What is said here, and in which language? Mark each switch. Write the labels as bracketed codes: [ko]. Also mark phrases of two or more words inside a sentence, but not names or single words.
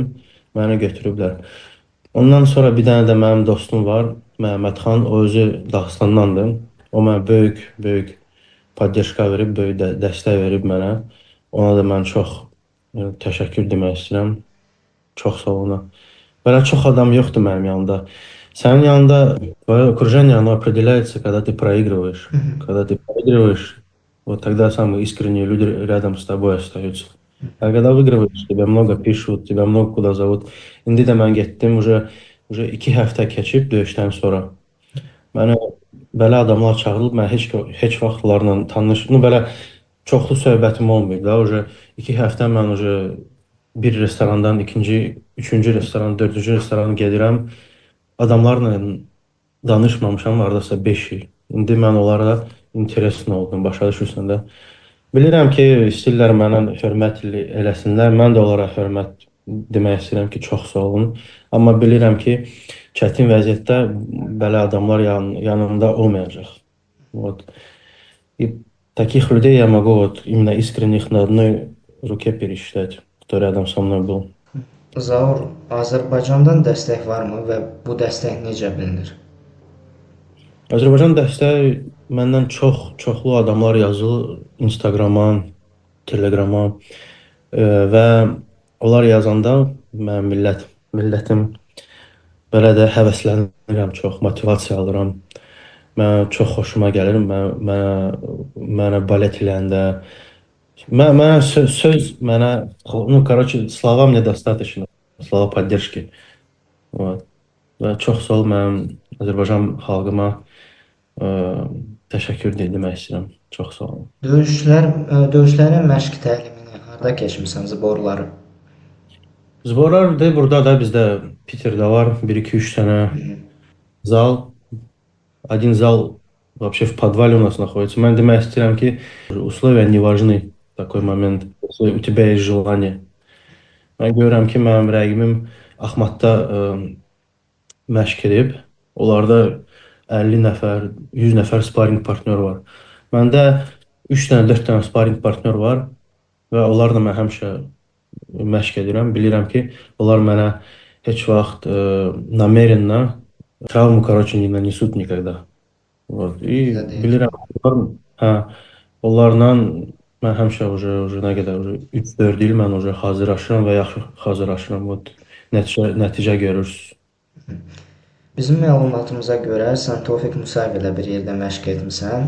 [az] Məni götürüblər. Ondan sonra bir dənə də mənim dostum var, Məhəmmədxan. O özü Dağıstandandır. O mənə böyük, böyük poddeşka verib, böyük dəstək verib mənə. Ona da mən çox təşəkkür demək istəyirəm. Çox sağ ol ona. [tr] Böyle çok adam yoktu моим yanında. Senin yanında [ru] твое окружение, оно определяется, когда ты проигрываешь. Когда ты проигрываешь, вот тогда самые искренние люди рядом с тобой остаются. А когда выигрываешь, тебя много пишут, тебя много куда зовут. [az] İndi də mən getdim, уже 2 həftə keçib döyüşdən sonra. Mənə belə adamlar çağırılıb, mən heç vaxt onlarla belə çoxlu söhbətim olmayıb da. Уже 2 həftə mən bir restorandan ikinci, üçüncü restoran, dördüncü restorana gedirəm. Adamlarla danışmamışam hardasa 5 il. İndi mən onlara interesin oldum, başa düşürsən də. Bilirəm ki, istəyirlər mənə hörmət eləsinlər. Mən də onlara hörmət demək istəyirəm ki, çox sağ olun. Amma bilirəm ki, çətin vəziyyətdə belə adamlar yanımda olmayacaq. [ru] Вот. И таких людей я могу вот именно искренних на одной руке пересчитать, кто рядом со мной был. [az] Zaur, Azərbaycandan dəstək varmı və bu dəstək necə bilinir? Azərbaycan dəstəyi məndən çoxlu adamlar yazır Instagrama, Telegrama və onlar yazanda mən millətim belə də həvəslənirəm, çox motivasiya alıram. Mənə çox xoşuma gəlir. Mənə balet eləyəndə mənə söz mənə [ru] ну короче слова мне достаточно. Слова поддержки. Вот. [az] Və çox sağ ol mənim Azərbaycan xalqıma ə, təşəkkür demək istəyirəm. Çox sağ olun. Döyüşlərin məşq təlimini harda keçmisən, zborları? Zborlar da burada da bizdə Peterdə var. Bir iki üç dənə zal. [ru] Один зал вообще в подвале у нас находится. [az] Mən demək istəyirəm ki, [ru] условия не важны в такой момент. Если у тебя есть желание. [az] Mən görürəm ki, mənim rəqibim Axmatda məşq edib. Onlarda 50 nəfər, 100 nəfər sparring partnyor var. Məndə 3 dənə, 4 dənə sparring partnyor var və onlarla mən həmişə məşq edirəm. Bilirəm ki, onlar mənə heç vaxt [ru] намеренно травму, короче, не нанесут никогда. Вот. И [az] Bizə deyil. bilirəm, onlarla mən həmişə nə qədər 3-4 il mən hazırlaşıram və yaxşı hazırlaşıram. Вот. Nəticə görürsüz. Bizim məlumatımıza görə sən Tofiq Musayev ilə bir yerdə məşq etmisən.